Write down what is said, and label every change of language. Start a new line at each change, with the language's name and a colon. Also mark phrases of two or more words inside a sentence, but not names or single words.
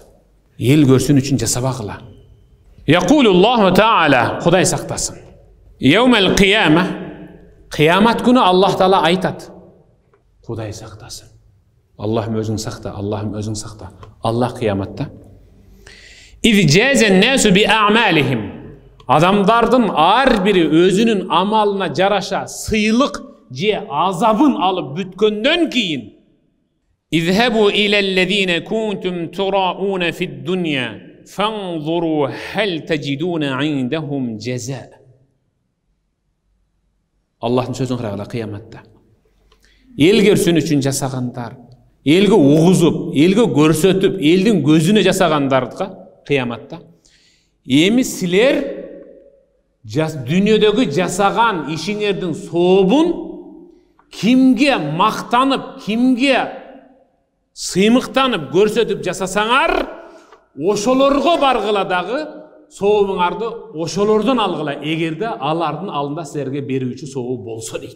Kyrgyz: Эл көрсүн үчүн жасабагыла.
Arabic: يقول الله تعالى,
Kyrgyz: Кудай сактасын.
Arabic: يوم القيامة,
Kyrgyz: кыямат күнү Аллах таала айтат. Кудай сактасын. Аллахым өзүң сакта, Аллахым өзүң сакта. Аллах кыяматта
Arabic: إذ جاز الناس بأعمالهم.
Kyrgyz: Адамдардын ар бири өзүнүн амалына жараша сыйлык же азабын алып бүткөндөн кийин
Arabic: اذهبوا إلى الذين كنتم تراءون في الدنيا فانظروا هل تجدون عندهم جزاء.
Kyrgyz: Аллахтын сөзүн карагыла кыяматта. Эл көрсүн үчүн жасагандар, элге угузуп, элге көрсөтүп, элдин көзүнө жасагандардыга кыяматта эми силер дүйнөдөгү жасаган ишиңердин сообун кимге мактанып, кимге сыймыктанып көрсөтүп жасасаңар, ошолорго баргыла дагы сообуңарды ошолордон алгыла, эгерде алардын алдында силерге берүүчү сообу болсо дейт.